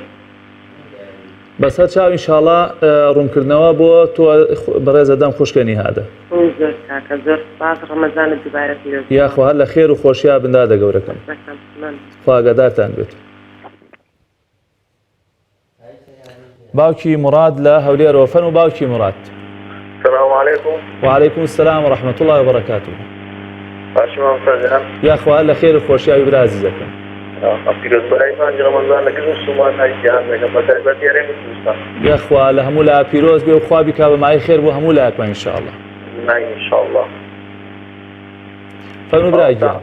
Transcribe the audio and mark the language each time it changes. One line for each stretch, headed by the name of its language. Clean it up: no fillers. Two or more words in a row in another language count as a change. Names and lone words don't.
Central Kurdish: بەسەر چاو ئینشاڵڵا ڕوونکردنەوە بۆ تۆ بەڕێزە دەم خوشکەنی هادە. زۆر کاکە زۆر سپاس ڕەمەزانت دووبارە پیرۆز. یاخوا هەر لە خێر و خۆشییا بندادە گەورەکەم. خوا ئاگادارتان بێت. باوکی مراد لە هەولێرەوە فەرموو باوکی مراد.
Arabic: السلام عليكم. وعليكم السلام ورحمة الله وبركاته.
Central Kurdish: باشم مستجم. یاخوا هەر لە خێر و خۆشییا برا عزیزەکەم. پیرۆز بەرایمان ڕەمەزان لەگەڵ مسلمان هایجان لەگەڵ بەتایبەت یارێ مسلمان. یاخوا لە هەموو لا پیرۆز بێ و خوا بیکا بەمای خێر بۆ هەموو لایەکمان ئینشاءڵڵا. ئینشاءڵڵا. فەرموو برای گیان.